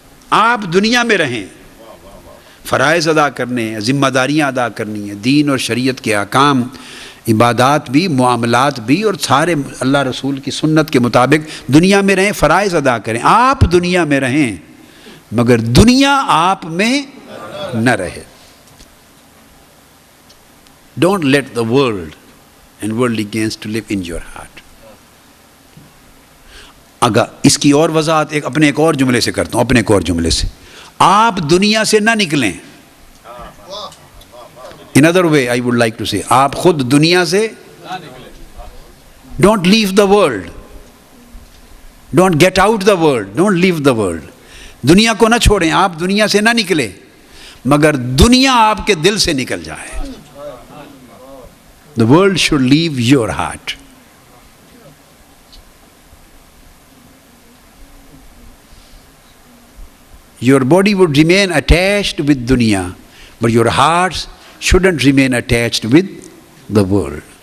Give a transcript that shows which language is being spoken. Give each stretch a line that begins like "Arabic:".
Urdu: آپ دنیا میں رہیں، فرائض ادا کرنے ہیں، ذمہ داریاں ادا کرنی ہیں، دین اور شریعت کے احکام، عبادات بھی، معاملات بھی، اور سارے اللہ رسول کی سنت کے مطابق دنیا میں رہیں، فرائض ادا کریں. آپ دنیا میں رہیں مگر دنیا آپ میں نہ رہے.
English: Don't let the world and worldly gains to live in your heart.
Urdu: اگر اس کی اور وضاحت اپنے ایک اور جملے سے کرتا ہوں، اپنے ایک اور جملے سے. آپ دنیا سے نہ نکلیں.
English: In other way I would like to say,
Urdu: آپ خود دنیا سے
English: don't leave the world, don't get out the world, don't leave the world.
Urdu: دنیا کو نہ چھوڑیں، آپ دنیا سے نہ نکلیں مگر دنیا آپ کے دل سے نکل جائے.
English: The world should leave your heart. Your body would remain attached with dunya, but your hearts shouldn't remain attached with the world.